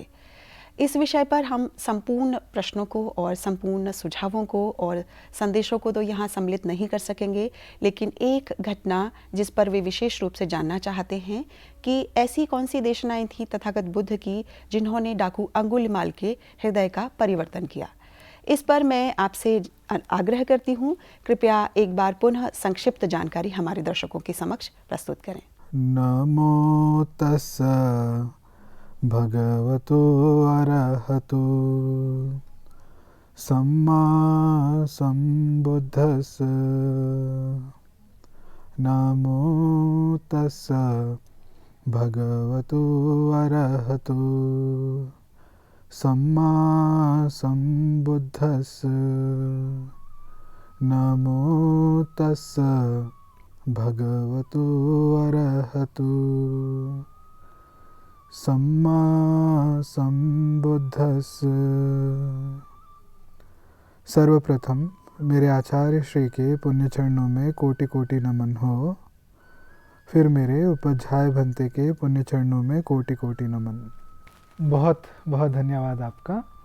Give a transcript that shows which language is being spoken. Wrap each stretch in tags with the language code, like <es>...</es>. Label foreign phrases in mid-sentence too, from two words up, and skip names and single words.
<hi>इस विषय पर हम संपूर्ण प्रश्नों को और संपूर्ण सुझावों को और संदेशों को तो यहाँ सम्मिलित नहीं कर सकेंगे, लेकिन एक घटना जिस पर वे विशेष रूप से जानना चाहते हैं कि ऐसी कौन सी देशनाएं थी तथागत बुद्ध की जिन्होंने डाकू अंगुलिमाल के हृदय का परिवर्तन किया। इस पर मैं आपसे आग्रह करती हूँ, कृपया एक बार पुनः संक्षिप्त जानकारी हमारे दर्शकों के समक्ष प्रस्तुत करें।</hi> <pi>नमो तस्सा भगवतो अरहतो सम्मा सम्बुद्धस्स। नमो तस्सा भगवतो अरहतो सम्मा सम्बुद्धस्स। नमो तस्सा भगवतो अरहतो सम्मा सम्बुद्धस्स।</pi> <hi>सर्वप्रथम मेरे आचार्य श्री के पुण्य चरणों में कोटि कोटि नमन हो। फिर मेरे उपाध्याय भंते के पुण्य चरणों में कोटि कोटि नमन। बहुत बहुत धन्यवाद आपका।</hi>